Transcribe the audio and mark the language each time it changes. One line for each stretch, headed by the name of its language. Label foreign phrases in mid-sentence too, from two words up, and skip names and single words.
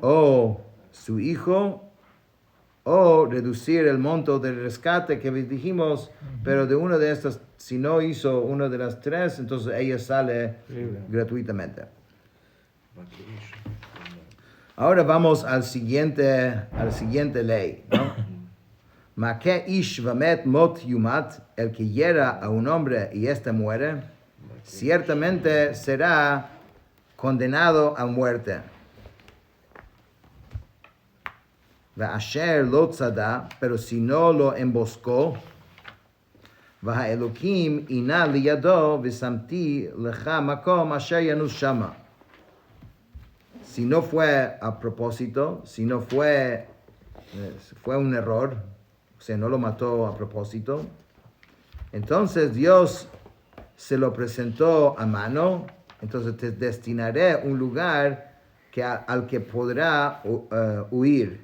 Spanish: o su hijo, o reducir el monto del rescate que dijimos, pero de una de estas, si no hizo una de las tres, entonces ella sale gratuitamente. Ahora vamos a la siguiente ley, ¿no?
Hebrew: מכה איש ומת מות יומת,
Spanish: el que hiera a un hombre y éste muere, ciertamente será condenado a muerte.
Hebrew: אשר לא צדה,
Spanish: pero si no lo emboscó,
Hebrew: והאלהים אנה לידו ושמתי לך מקום אשר ינוס שמה.
Spanish: Si no fue a propósito, si no fue un error, o sea, no lo mató a propósito, entonces Dios se lo presentó a mano, entonces te destinaré un lugar al que podrá huir.